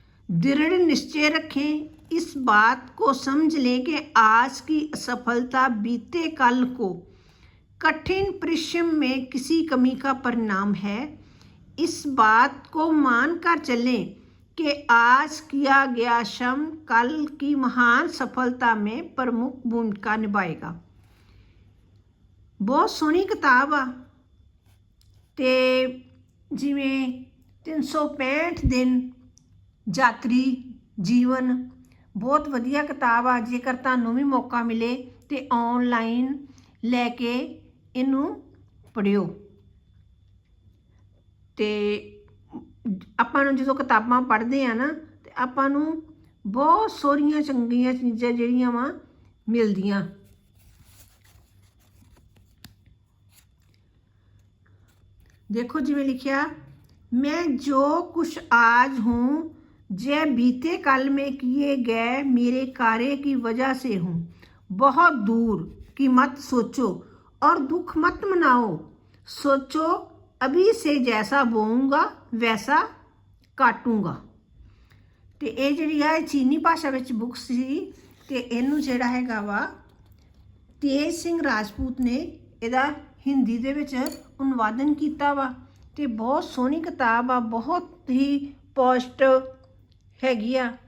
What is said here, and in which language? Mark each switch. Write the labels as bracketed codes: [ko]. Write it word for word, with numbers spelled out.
[hi] दृढ़ निश्चय रखें, इस बात को समझ लें कि आज की असफलता बीते कल को कठिन परिश्रम में किसी कमी का परिणाम है। इस बात को मान कर चलें कि आज किया गया श्रम कल की महान सफलता में प्रमुख भूमिका निभाएगा। [pa] ਬਹੁਤ ਸੋਹਣੀ ਕਿਤਾਬ ਆ। ਤੇ ਜਿਵੇਂ ਤਿੰਨ ਸੌ ਪੈਂਹਠ ਦਿਨ ਯਾਤਰੀ ਜੀਵਨ ਬਹੁਤ ਵਧੀਆ ਕਿਤਾਬ ਆ। ਜੇਕਰ ਤੁਹਾਨੂੰ ਵੀ ਮੌਕਾ ਮਿਲੇ ਤੇ ਆਨਲਾਈਨ ਲੈ ਕੇ ਇਹਨੂੰ ਪੜਿਓ। ਤੇ ਆਪਾਂ ਨੂੰ ਜਦੋਂ ਕਿਤਾਬਾਂ ਪੜ੍ਹਦੇ ਆ ਨਾ ਤੇ ਆਪਾਂ ਨੂੰ ਬਹੁਤ ਸੋਹਣੀਆਂ ਚੰਗੀਆਂ ਚੀਜ਼ਾਂ ਜਿਹੜੀਆਂ ਵਾ ਮਿਲਦੀਆਂ। [hi] देखो जिमें लिखा, मैं जो कुछ आज हूँ जय बीते कल में किए गए मेरे कार्य की वजह से हूँ। बहुत दूर की मत सोचो और दुख मत मनाओ, सोचो अभी से जैसा बोऊंगा वैसा काटूंगा। [pa] ਤੇ ਇਹ ਜਿਹੜੀ ਆ ਇਹ ਚੀਨੀ ਭਾਸ਼ਾ ਵਿੱਚ ਬੁੱਕ ਸੀ ਤੇ ਇਹਨੂੰ ਜਿਹੜਾ ਹੈਗਾ ਵਾ ਤੇਜ ਸਿੰਘ ਰਾਜਪੂਤ ਨੇ ਇਹਦਾ ਹਿੰਦੀ ਦੇ ਵਿੱਚ ਅਨੁਵਾਦਨ ਕੀਤਾ ਵਾ। ਤੇ ਬਹੁਤ ਸੋਹਣੀ ਕਿਤਾਬ ਆ, ਬਹੁਤ ਹੀ ਪੋਜ਼ਿਟਿਵ ਹੈਗੀ ਆ।